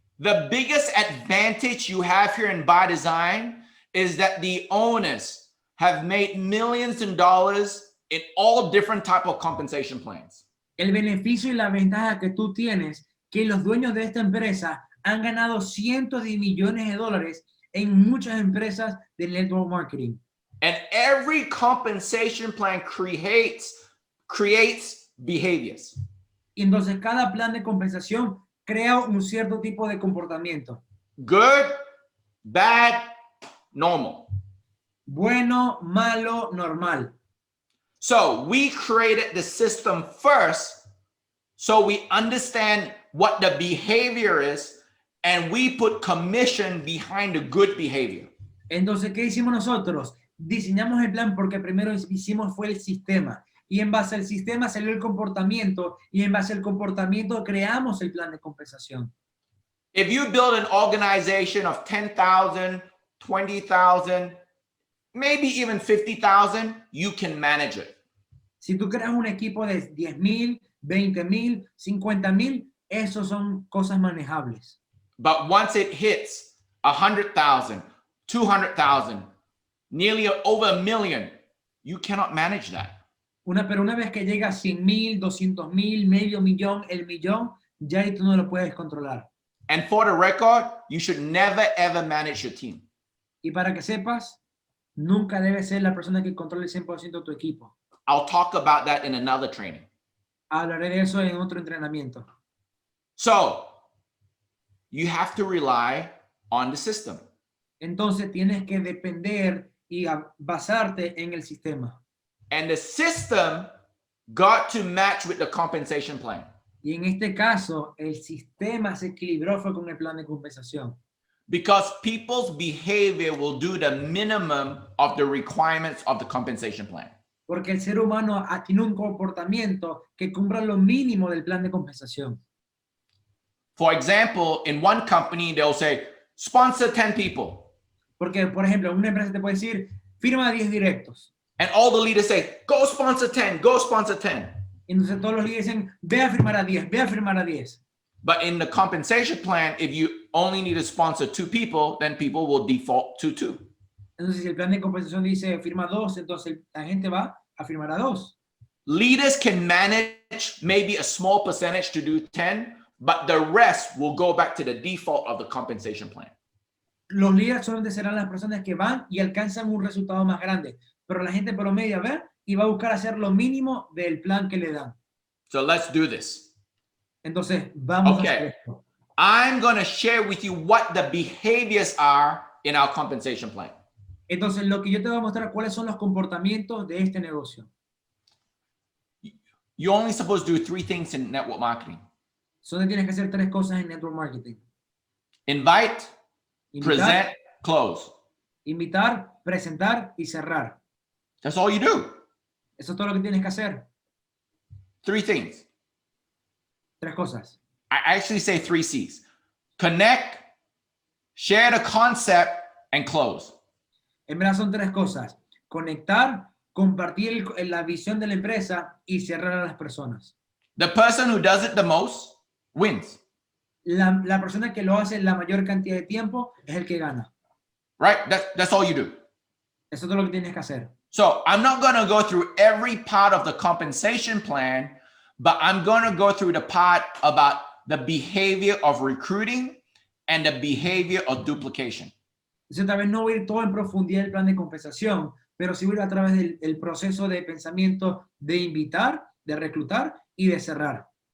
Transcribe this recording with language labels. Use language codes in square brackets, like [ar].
[en] The biggest advantage you have here in BYDZYNE is that the owners have made millions of dollars in all different type of compensation plans. [es] El beneficio y la ventaja que tú tienes, que los dueños de esta empresa han ganado cientos de millones de dólares en muchas empresas de network marketing. [en] And every compensation plan creates behaviors. [es] Y entonces cada plan de compensación crea un cierto tipo de comportamiento. [en] Good, bad, normal. [es] Bueno, malo, normal. [en] So we created the system first so we understand what the behavior is and we put commission behind the good behavior. [es] Entonces, ¿qué hicimos nosotros? Diseñamos el plan porque primero hicimos fue el sistema. Y en base al sistema salió el comportamiento y en base al comportamiento creamos el plan de compensación. [en] If you build an organization of 10,000, 20,000, maybe even 50,000, you can manage it. [es] Si tú creas un equipo de 10,000, 20,000, 50,000, esos son cosas manejables. [en] But once it hits 100,000, 200,000, nearly over a million, you cannot manage that. [es] Pero una vez que llega a 100,000, 200,000, medio millón, el millón, ya ahí tú no lo puedes controlar. [en] And for the record, you should never ever manage your team. [es] Y para que sepas, nunca debes ser la persona que controle el 100% de tu equipo. [en] I'll talk about that in another training. [es] Hablaré de eso en otro entrenamiento. [en] So, you have to rely on the system. [es] Entonces tienes que depender y basarte en el sistema. [en] And the system got to match with the compensation plan. [es] Y en este caso, el sistema se equilibró fue con el plan de compensación. [en] Because people's behavior will do the minimum of the requirements of the compensation plan. [es] Porque el ser humano tiene un comportamiento que cumpla lo mínimo del plan de compensación. [en] For example, in one company, they'll say, sponsor 10 people. [es] Porque, por ejemplo, una empresa te puede decir, firma 10 directos. [en] And all the leaders say, go sponsor 10, go sponsor 10. [es] Entonces todos los líderes dicen, ve a firmar a 10, ve a firmar a 10. [en] But in the compensation plan, if you only need to sponsor 2 people, then people will default to 2. [es] Entonces si el plan de compensación dice firma 2, entonces la gente va a firmar a 2. [en] Leaders can manage maybe a small percentage to do 10, but the rest will go back to the default of the compensation plan. [es] Los líderes solamente serán las personas que van y alcanzan un resultado más grande, pero la gente promedio va y va a buscar hacer lo mínimo del plan que le dan. [en] So let's do this. [es] Entonces, vamos a hacer esto. [en] I'm going to share with you what the behaviors are in our compensation plan. [es] Entonces, lo que yo te voy a mostrar cuáles son los comportamientos de este negocio. [en] You're only supposed to do 3 things in network marketing. [es] Solo tienes que hacer 3 cosas en network marketing. [en] Invite, [es] Invitar, [en] present, close. [es] invitar, presentar y cerrar. [en] That's all you do. [es] Eso es todo lo que tienes que hacer. [en] 3 things. [es] 3 cosas. [en] I actually say 3 C's. Connect, share the concept, and close. [es] En verdad son 3 cosas. Conectar, compartir la visión de la empresa y cerrar a las personas. [en] The person who does it the most wins. [es] La persona que lo hace la mayor cantidad de tiempo es el que gana. [en] Right? That's all you do. [es] Eso es todo lo que tienes que hacer. [en] So I'm not going to go through every part of the compensation plan, but I'm going to go through the part about the behavior of recruiting and the behavior of duplication. [es] Entonces tal vez no voy a ir todo en profundidad del plan de compensación, pero sí voy a ir a través del proceso de pensamiento de invitar, de reclutar y de cerrar.